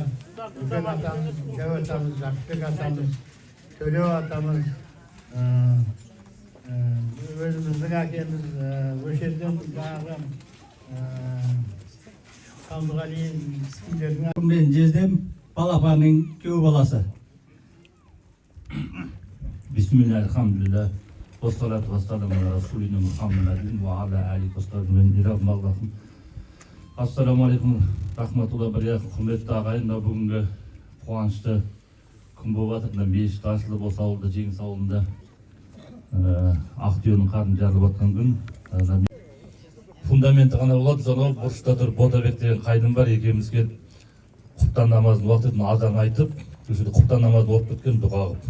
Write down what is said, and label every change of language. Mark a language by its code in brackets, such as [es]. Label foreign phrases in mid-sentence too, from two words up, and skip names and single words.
[kk] Үлкен атамыз, Дәу атамыз, Жақыпбек атамыз, Төлеу атамыз, өзіміздің әкеміз, өшерден жаңағы Қамдығали кісілердің мен жездем балапанның күйеу баласы. [ar] بسم الله الحمد لله. والصلاة والسلام على رسولنا محمد وعلى آله وصحبه. السلام عليكم رحمة الله بركاته. [kk] Құрметті ағайындар, бүгінгі қуанышты күн болып жатыр. Мешіт ашылып осы ауылда, Жеңіс ауылында Ақтүйенің қарын жарылып жатқан күн. Фундаменті ғана болады, сонау бұрышта тұр Ботабек деген қайным бар, екеумізге құптан намазын уақытын азан айтып, құптан намазын оқып кеткен дұға қылып.